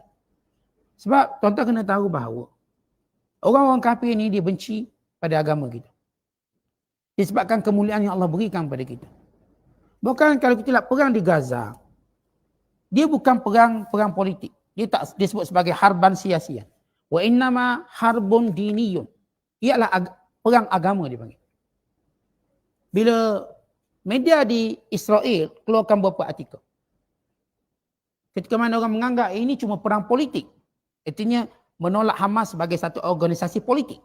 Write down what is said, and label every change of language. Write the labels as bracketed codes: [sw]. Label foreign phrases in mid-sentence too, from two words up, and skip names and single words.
[ms] Sebab tuan-tuan kena tahu bahawa orang-orang kafir ni dia benci pada agama kita. Disebabkan kemuliaan yang Allah berikan pada kita. Bukan kalau kita lihat perang di Gaza, dia bukan perang politik. Dia tak disebut sebagai harban sia-sia. [ar] وإنما حرب ديني. [ms] Ialah perang agama dipanggil. Bila media di Israel keluarkan beberapa artikel, ketika mana orang menganggap ini cuma perang politik, artinya menolak Hamas sebagai satu organisasi politik.